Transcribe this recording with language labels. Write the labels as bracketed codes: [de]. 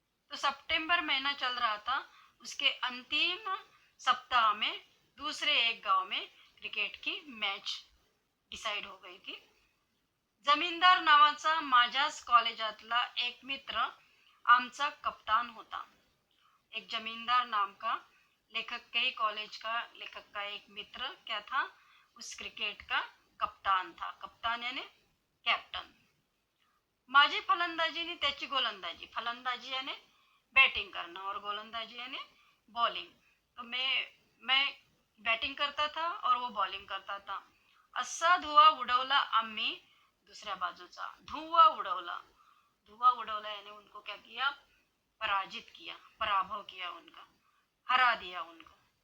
[hi] तो सितंबर महीना चल रहा था, उसके अंतिम सप्ताह में दूसरे एक गांव में क्रिकेट की मैच डिसाइड हो गई थी। [mr] जमीनदार नावाचा माझ्याच कॉलेजातला एक मित्र आमचा कप्तान होता। [hi] एक जमींदार नाम का लेखक के ही कॉलेज का लेखक का एक मित्र क्या था, उस क्रिकेट का कप्तान था। कप्तान यानी कैप्टन। [mr] माझी फलंदाजी ने त्याची गोलंदाजी, [hi] फलंदाजी यानी बैटिंग करना और गोलंदाजी यानी बॉलिंग। तो मैं बैटिंग करता था और वो बॉलिंग करता था। [mr] असा धुवा उडवला आम्ही दूसऱ्या बाजूचा। [hi] धुवा उडवला यानी उनको क्या किया, पराजित किया, पराभव किया उनका, हरा दिया उनको।